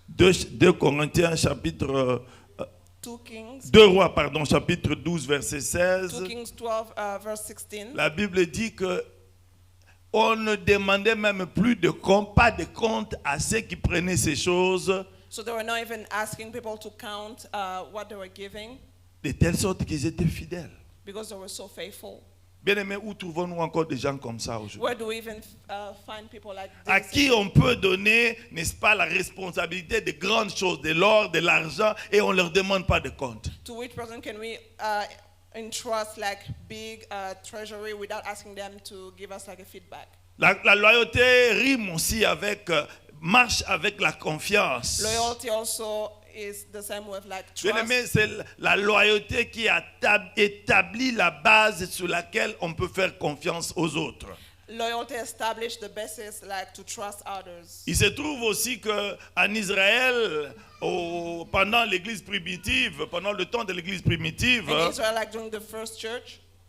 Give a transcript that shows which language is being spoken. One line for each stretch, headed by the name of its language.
French: 2 Corinthiens, chapitre
English: 2 Kings,
French: 2 Rois, pardon, chapitre 12, verset 16.
English: 2 Kings 12, verse 16.
French: La Bible dit que on ne demandait même plus de compte, pas de compte à ceux qui prenaient ces choses,
English: So they were not even asking people to count what they were giving
French: de telle sorte qu'ils étaient fidèles.
English: because they were so faithful.
French: Bien aimé, où trouvons-nous encore des gens comme ça aujourd'hui?
English: Where do we even find people like
French: À
English: this?
French: qui on peut donner, n'est-ce pas, la responsabilité de grandes choses, de l'or, de l'argent, et on ne leur demande pas de compte.
English: To which person can we entrust like big treasury without asking them to give us like a feedback?
French: La loyauté rime aussi avec, marche avec la confiance.
English: Loyalty also is the same with like
French: Bien
English: trust.
French: aimé, c'est la loyauté qui a établi la base sur laquelle on peut faire confiance aux autres.
English: Loyalty established the basis like to trust others.
French: Il se trouve aussi qu'en Israël, pendant l'église primitive, pendant le temps de l'église primitive,
English: In Israel, like during the first church,